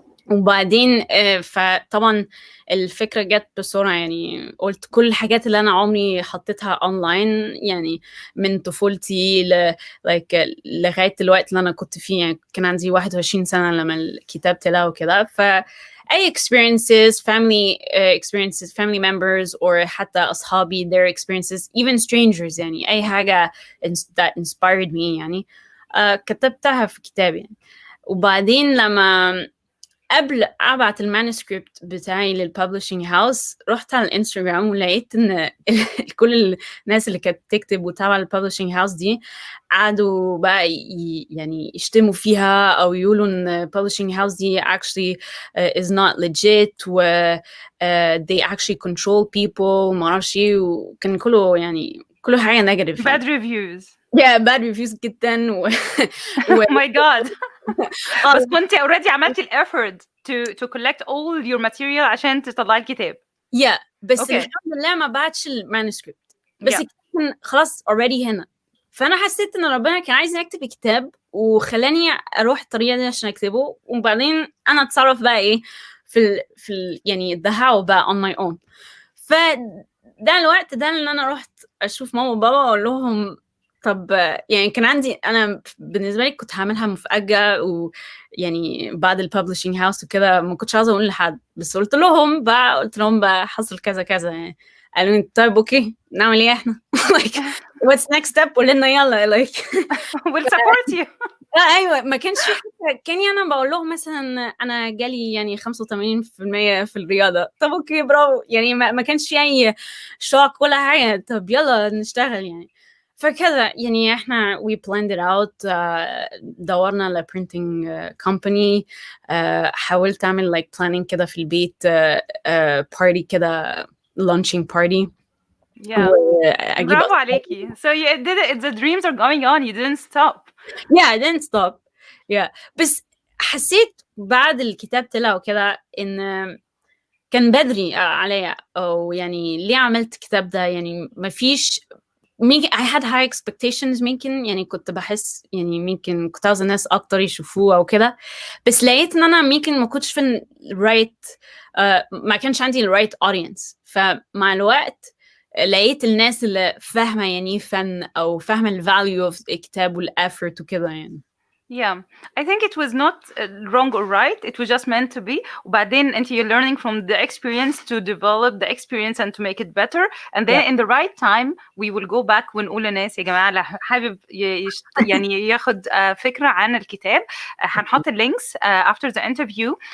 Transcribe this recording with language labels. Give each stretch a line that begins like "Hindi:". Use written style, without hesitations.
Arabic: وبعدين فطبعا الفكرة جت بسرعة، يعني قلت كل الحاجات اللي أنا عمري حطيتها أونلاين يعني من طفولتي لغاية الوقت اللي أنا كنت فيه، يعني كان عندي 21 سنة لما الكتاب طلع وكده.
English: أي experiences, experiences, family members or
Arabic: حتى أصحابي
English: their experiences, even strangers،
Arabic: يعني أي حاجة
English: that inspired me
Arabic: يعني كتبتها في كتابي يعني. وبعدين لما قبل أبعت المانuscript بتاعي للببلشنج هاوس رحت على الانستغرام ولقيت إن كل الناس اللي كانت تكتب وتابع الببلشنج هاوس دي قعدوا بقى يعني يشتموا فيها أو يقولوا إن publishing house دي
English: actually is not legit
Arabic: و
English: they actually control people
Arabic: ما أعرفش إيه، وكان كله يعني كله حاجة negative.
English: bad reviews. Yeah, bad reviews جدا Oh my god.
Arabic: بس كنت already عملتي الeffort
English: to collect all your material
Arabic: عشان تطلعي الكتاب.
English: Yeah, بس okay.
Arabic: الحمد لله ما بعتش المانuscript، بس كان خلاص already هنا. فأنا حسيت إن ربنا كان عايز يكتب كتاب وخلاني أروح الطريقة دي عشان أكتبه، وبعدين أنا أتصرف بقى إيه في يعني
English: the how
Arabic: بقى
English: on my own.
Arabic: فده الوقت ده اللي أنا رحت أشوف ماما وبابا وأقول لهم طب يعني كان عندي أنا بالنسبة لي كنت هعملها مفاجأة، ويعني بعد الببلشنج هاوس وكده ما كنتش عاوزة أقول لحد، بس قلت لهم بقى حصل كذا كذا يعني. قالوا لي طيب أوكي نعمل إيه إحنا
English: like what's next step،
Arabic: قولنا يلا like
English: we'll support you.
Arabic: أيوة، ما كانش في حاجة. كاني أنا بقول لهم مثلا أنا جالي يعني 85% في الرياضة، طب أوكي برافو يعني، ما كانش في أي شوك ولا حاجة، طب يلا نشتغل يعني. فكذا يعني احنا
English: we planned it out.
Arabic: دورنا على
English: printing company.
Arabic: حاولت اعمل like planning كده في البيت party كده
English: launching party. Yeah.
Arabic: برافو عليكي.
English: So you did it. The dreams are going on. You didn't stop. Yeah, I didn't stop. Yeah.
Arabic: بس حسيت بعد الكتاب طلع وكده ان كان بدري عليا، او يعني ليه عملت الكتاب ده يعني ما فيش
English: I had high expectations.
Arabic: ممكن يعني كنت بحس يعني ممكن كنت عاوزة الناس أكتر يشوفوه أو كده، بس لقيت إن أنا ممكن ما كنتش في right ما كانش عندي
English: right audience.
Arabic: فمع الوقت لقيت الناس اللي فاهمة يعني فن أو فاهمة
English: value of
Arabic: الكتاب والeffort وكده يعني.
English: Yeah, I think it was not wrong or right. It was just meant to be. But then, and you're learning from the experience to develop the experience and to make it better. And then, Yeah. in the right time, we will go back
Arabic: ونقول للناس يا جماعة اللي حابب يعني ياخد فكرة عن الكتاب هنحط
English: links after the interview.